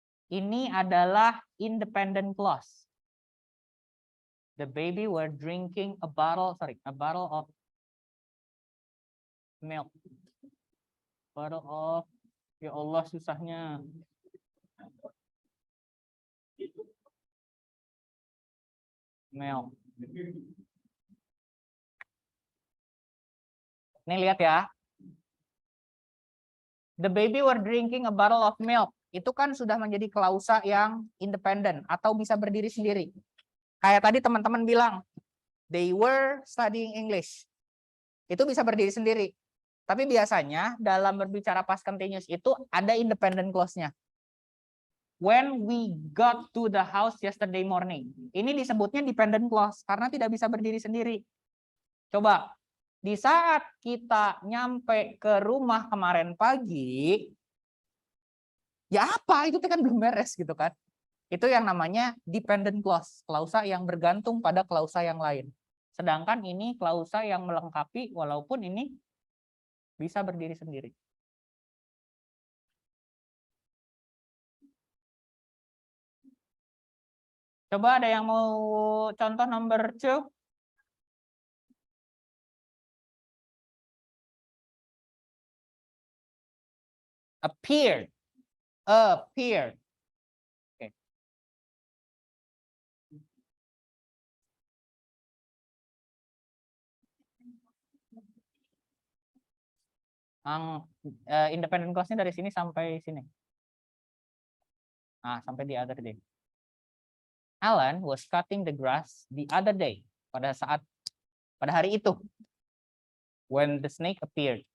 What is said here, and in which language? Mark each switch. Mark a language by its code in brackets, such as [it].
[id] Ini adalah independent clause. [en] The baby were drinking a bottle of milk. Bottle of, [id] ya Allah susahnya. [en] Milk. [id] Nih lihat ya. [en] The baby were drinking a bottle of milk. [id] Itu kan sudah menjadi klausa yang independen atau bisa berdiri sendiri. Kayak tadi teman-teman bilang, [en] they were studying English. [id] Itu bisa berdiri sendiri. Tapi biasanya dalam berbicara past continuous itu ada independent clause-nya. [en] When we got to the house yesterday morning. [id] Ini disebutnya dependent clause karena tidak bisa berdiri sendiri. Coba, di saat kita nyampe ke rumah kemarin pagi, ya apa? Itu kan belum beres gitu kan. Itu yang namanya dependent clause, klausa yang bergantung pada klausa yang lain. Sedangkan ini klausa yang melengkapi walaupun ini bisa berdiri sendiri. Coba ada yang mau contoh number 2? [en] Appeared. Appeared. Oke. [id] Independent clause-nya dari sini sampai sini. Nah, sampai [en] the other day. Alan was cutting the grass the other day. [id] Pada hari itu. [en] When the snake appeared.